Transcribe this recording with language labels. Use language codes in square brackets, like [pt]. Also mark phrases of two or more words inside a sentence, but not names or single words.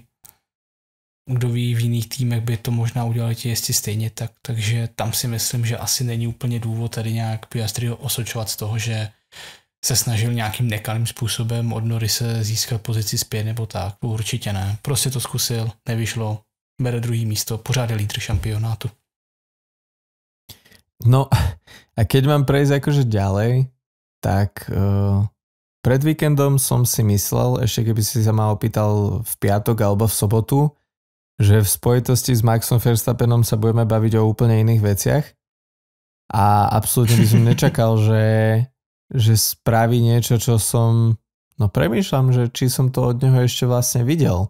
[cs] Kdo ví, v jiných týmech by to možná udělali ti jezdci stejně tak, takže tam si myslím, že asi není úplně důvod tady nějak Piastri osočovat z toho, že se snažil nějakým nekalým způsobem od Norrise získat pozici zpět nebo tak. Určitě ne. Prostě to zkusil, nevyšlo, bere druhý místo, pořád je lídr šampionátu. [sk] No a keď mám prejsť akože ďalej, tak pred víkendom som si myslel, ešte keby si sa ma opýtal v piatok alebo v sobotu, že v spojitosti s Maxom Verstappenom sa budeme baviť o úplne iných veciach a absolútne by som nečakal, že spraví niečo, čo som, no premýšľam, že či som to od neho ešte vlastne videl.